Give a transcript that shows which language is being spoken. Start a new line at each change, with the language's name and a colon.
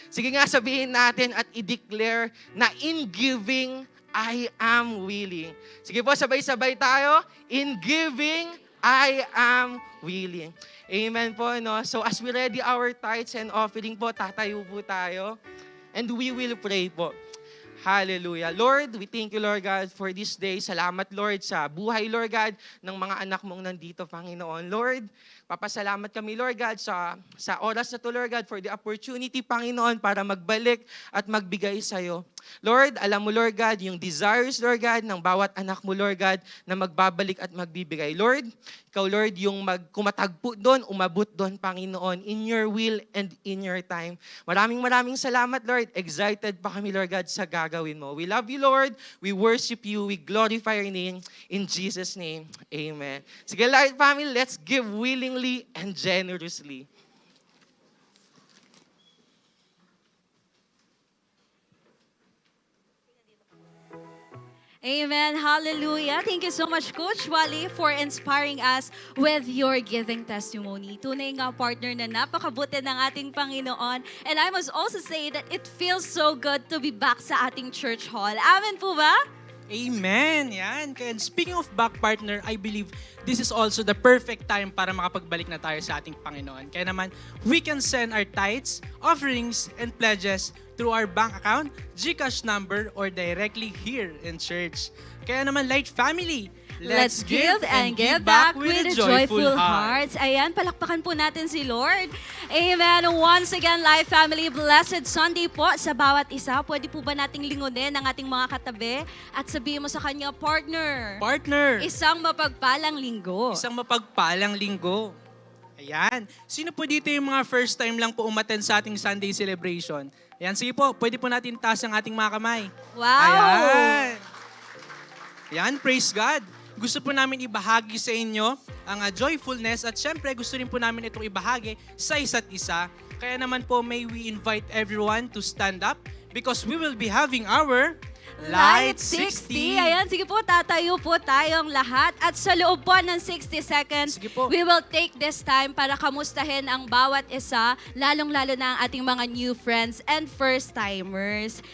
Filipino: Sige nga, sabihin natin at i-declare na
English: in giving, I am willing.
Filipino: Sige po, sabay-sabay tayo.
English: In giving, I am willing.
Filipino: Amen po, no?
English: So as we ready our tithes and offering po,
Filipino: tatayo po tayo.
English: And we will pray po. Hallelujah. Lord, we thank you, Lord God, for this day.
Filipino: Salamat, Lord, sa buhay, Lord God, ng mga anak mong nandito, Panginoon. Lord, papasalamat kami, Lord God, sa oras na to, Lord God,
English: for the opportunity,
Filipino: Panginoon, para magbalik at magbigay sa'yo. Lord, alam mo, Lord God, yung desires, Lord God, ng bawat anak mo, Lord God, na magbabalik at magbibigay. Lord, ikaw, Lord, yung kumatagpo doon, umabot doon, Panginoon,
English: in your will and in your time.
Filipino: Maraming salamat, Lord. Excited pa kami, Lord God, sa gagawin mo.
English: We love you, Lord. We worship you. We glorify your name. In Jesus' name, amen. Sige, Light Family, let's give willingly and generously. Amen. Hallelujah. Thank you so much, Coach Wally, for inspiring us with your giving testimony.
Filipino: Tunay nga partner na napakabuti ng ating Panginoon.
English: And I must also say that it feels so good to be back
Filipino: sa ating
English: church hall.
Filipino: Amen po ba?
English: Amen! Yan. And speaking of back partner, I believe this is also the perfect time
Filipino: para makapagbalik na tayo sa ating Panginoon. Kaya naman,
English: we can send our tithes, offerings, and pledges through our bank account, GCash number, or directly here in church.
Filipino: Kaya naman, Light Family,
English: Let's give and give back with a joyful hearts.
Filipino: Ayan, palakpakan po natin si Lord. Amen. Once again, Life Family, blessed Sunday po sa bawat isa. Pwede po ba nating lingunin ang ating mga katabi at sabihin mo sa kanya, partner, isang mapagpalang linggo. Isang mapagpalang linggo. Ayan. Sino po dito yung mga first time lang po umattend sa ating Sunday celebration? Ayan, sige po, pwede po natin taas ang ating mga kamay.
English: Wow!
Filipino: Ayan. Ayan, praise God. Gusto po namin ibahagi sa inyo ang joyfulness at syempre gusto rin po namin itong ibahagi sa isa't isa. Kaya naman po
English: may we invite everyone to stand up because we will be having our
Filipino: Light 60. Ayan, sige po, tatayo po tayong lahat. At sa loob po ng 60 seconds, Sige po.
English: we will take this time
Filipino: para kamustahin ang bawat isa, lalong-lalo na ang ating mga
English: new friends and first-timers.